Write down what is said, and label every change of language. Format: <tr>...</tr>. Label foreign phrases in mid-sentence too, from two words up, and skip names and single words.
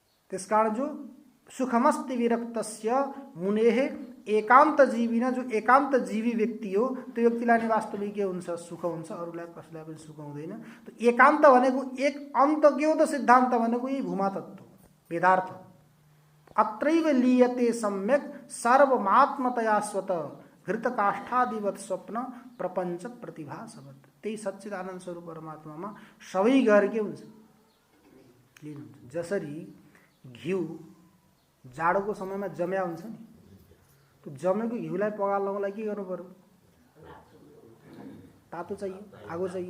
<ne>त्यसकारण जो</ne> <sa>सुखमस्ति विरक्तस्य मुनेः एकान्त जीविन,</sa> <ne>जो एकान्त जीवी व्यक्ति हो त्यो व्यक्तिलाई नै वास्तविक के हुन्छ, सुख हुन्छ, अरूलाई कसैलाई पनि सुख हुँदैन। त एकान्त भनेको एक अन्त के हो त, सिद्धान्त भनेको यही भूमा तत्व वेदार्थ।</ne> <sa>अत्रैव लीयते सम्यक सर्वमात्मतया स्वत घृतकाष्ठादिवत स्वप्न प्रपञ्च प्रतिभासवत।</sa> <ne>त्यही सच्चिदानन्द स्वरूप परमात्मामा सबै गएर के हुन्छ, लिनुहुन्छ। जसरी घिउ जाडोको समयमा जम्या हुन्छ नि, त्यो जमेको घिउलाई पगाल्नको लागि के गर्नु पर्यो, तातो चाहियो, आगो चाहियो।</ne>